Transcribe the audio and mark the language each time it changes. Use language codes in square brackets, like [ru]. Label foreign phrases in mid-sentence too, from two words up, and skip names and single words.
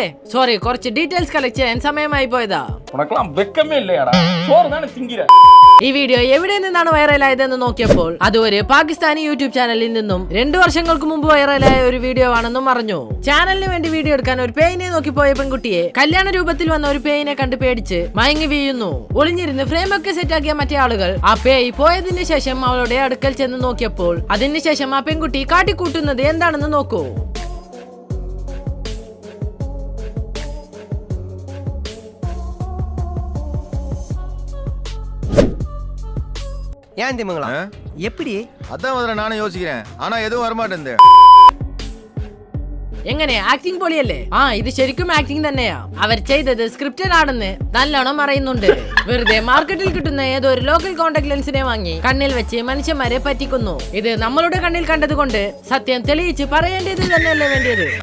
[ml] സോറി, കുറച്ച് [en] details collect [ml] ചെയ്യാൻ സമയമായി പോയതാ. ഈ വീഡിയോ എവിടെ നിന്നാണ് വൈറലായതെന്ന് നോക്കിയപ്പോൾ അത് ഒരു പാകിസ്ഥാനി യൂട്യൂബ് ചാനലിൽ നിന്നും 2 വർഷങ്ങൾക്ക് മുമ്പ് വൈറലായ ഒരു വീഡിയോ ആണെന്നും അറിഞ്ഞു. ചാനലിന് വേണ്ടി വീഡിയോ എടുക്കാൻ ഒരു പേയിനെ നോക്കി പോയ പെൺകുട്ടിയെ കല്യാണ രൂപത്തിൽ വന്ന ഒരു പേയിനെ കണ്ട് പേടിച്ച് മയങ്ങി വീഴുന്നു. ഒളിഞ്ഞിരുന്ന് ഫ്രെയിമൊക്കെ സെറ്റാക്കിയ മറ്റേ ആളുകൾ ആ പേയ് പോയതിനു ശേഷം അവളുടെ അടുക്കൽ ചെന്ന് നോക്കിയപ്പോൾ അതിനുശേഷം ആ പെൺകുട്ടി കാട്ടിക്കൂട്ടുന്നത് എന്താണെന്ന് നോക്കൂ. [ta] ஏன் திமுங்களா எப்படி அதான் முதல்ல நானும் யோசிக்கிறேன், ஆனா எதுவும் வரமாட்டேன். [ml] എങ്ങനെ, ആക്ടിംഗ് പൊളിയല്ലേ? ഇത് ശരിക്കും ആക്ടിംഗ് തന്നെയാ. അവർ ചെയ്തത് സ്ക്രിപ്റ്റഡ് ആണെന്ന് നല്ലോണം അറിയുന്നുണ്ട്. വെറുതെ മാർക്കറ്റിൽ കിട്ടുന്ന ഏതോ ഒരു [en] local contact lensിനെ [ml] വാങ്ങി കണ്ണിൽ വെച്ച് മനുഷ്യന്മാരെ പറ്റിക്കുന്നു. ഇത് നമ്മളുടെ കണ്ണിൽ കണ്ടത് കൊണ്ട് സത്യം തെളിയിച്ച് പറയേണ്ടത് തന്നെയല്ലേ വേണ്ടിയത്.